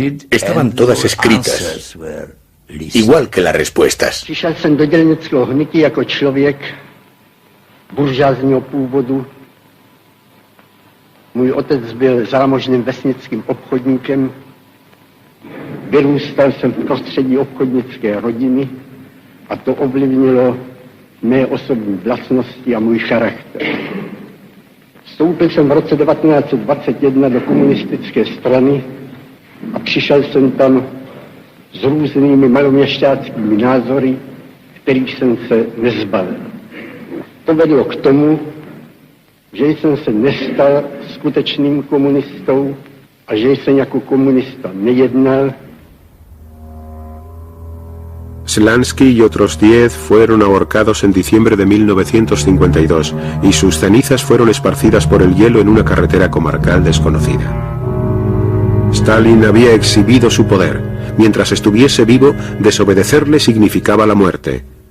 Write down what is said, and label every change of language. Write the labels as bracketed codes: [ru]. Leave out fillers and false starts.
[es] Estaban todas escritas, igual que las respuestas. [cs] Přišel jsem do dělnického hnutí jako člověk buržázního původu. Můj otec byl zámožným vesnickým obchodníkem. Vyrůstal jsem v prostředí obchodnické rodiny a to ovlivnilo mé osobní vlastnosti a můj charakter. Vstoupil jsem v roce 1921 do komunistické strany a přišel jsem tam s různými maloměšťáckými názory, kterých jsem se nezbavil. To vedlo k tomu, že jsem se nestal skutečným komunistou a že jsem jako komunista nejednal. [es] Slansky y otros 10 fueron ahorcados en diciembre de 1952 y sus cenizas fueron esparcidas por el hielo en una carretera comarcal desconocida. Stalin había exhibido su poder. Mientras estuviese vivo, desobedecerle significaba la muerte.